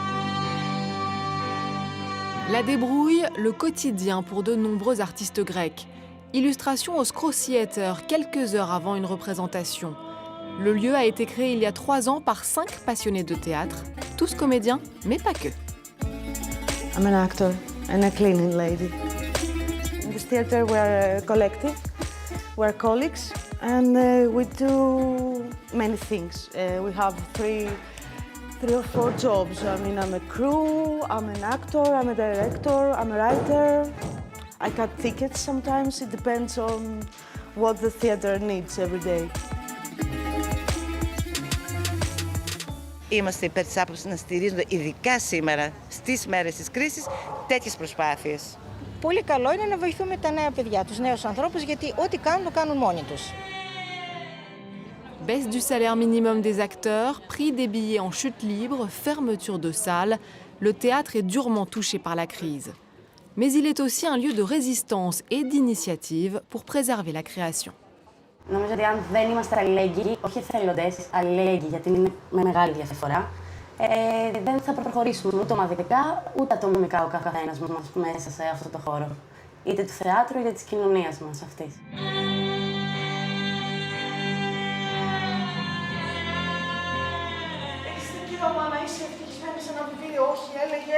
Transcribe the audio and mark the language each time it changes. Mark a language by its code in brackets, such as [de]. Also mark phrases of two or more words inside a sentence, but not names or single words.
[fr] La débrouille, le quotidien pour de nombreux artistes grecs. Illustration au Skro Theater, quelques heures avant une représentation. Le lieu a été créé il y a 3 ans par 5 passionnés de théâtre, tous comédiens, mais pas que. [en] I'm an actor and a cleaning lady. In this theater we are a collective, we are colleagues, and we do many things. We have three or four jobs. I mean, I'm a crew, I'm an actor, I'm a director, I'm a writer. I cut tickets sometimes, it depends on what the theater needs every day. [el] Είμαστε υπέρ της άποψης να στηρίζονται, ειδικά σήμερα, στις μέρες της κρίσης, τέτοιες προσπάθειες. Πολύ καλό είναι να βοηθούμε τα νέα παιδιά, τους νέους ανθρώπους, γιατί ό,τι κάνουν, το κάνουν μόνοι τους. [fr] Baisse du salaire minimum des acteurs, prix des billets en chute libre, fermeture de salles, le théâtre est durement touché par la crise. Mais il est aussi un lieu de résistance et d'initiative pour préserver la création. [el] Νομίζω ότι αν δεν είμαστε αλληλέγγυοι, όχι εθελοντές, αλληλέγγυοι, γιατί είναι με μεγάλη διαφορά, δεν θα προχωρήσουμε ούτε ομαδικά, ούτε ατομικά ο καθένας μας μέσα σε αυτό το χώρο. Είτε του θεάτρου, είτε της κοινωνίας μας αυτής. Έχεις δικαίωμα να είσαι ευτυχισμένη σε ένα βιβλίο, όχι, έλεγε.